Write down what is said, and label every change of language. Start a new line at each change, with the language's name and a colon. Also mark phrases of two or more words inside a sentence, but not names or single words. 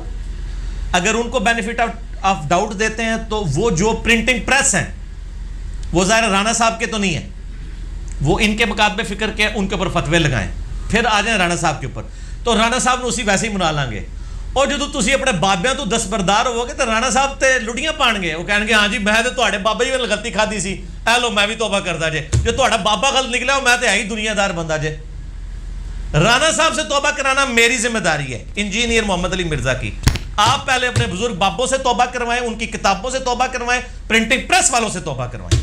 Urdu: اگر ان کو
English: benefit of doubt
Urdu: دیتے ہیں تو وہ جو
English: printing press
Urdu: ہیں وہ ظاہر رانا صاحب کے تو نہیں ہیں, وہ ان کے مکاتب فکر کے, ان کے اوپر فتوے لگائیں, پھر آ جائیں رانا صاحب کے اوپر.
Punjabi: تو رانا صاحب نے اسی ویسے ہی منا لیں گے. اور جدو تسی اپنے بابیاں تو دستبردار ہو گے تو رانا صاحب تے لڑیاں پان گے. وہ کہیں گے ہاں جی میں تے تواڈے بابا جی نے غلطی کھادی سی, اے لو میں بھی توبہ کردا جے. جو تواڈا بابا غلط نکلا میں تے ہے ہی دنیا دار بندہ جے.
Urdu: رانا صاحب سے توبہ کرانا میری ذمہ داری ہے, انجینئر محمد علی مرزا کی. آپ پہلے اپنے بزرگ بابوں سے توبہ کروائیں, ان کی کتابوں سے توبہ کروائیں,
English: printing press
Urdu: والوں سے توبہ کروائیں.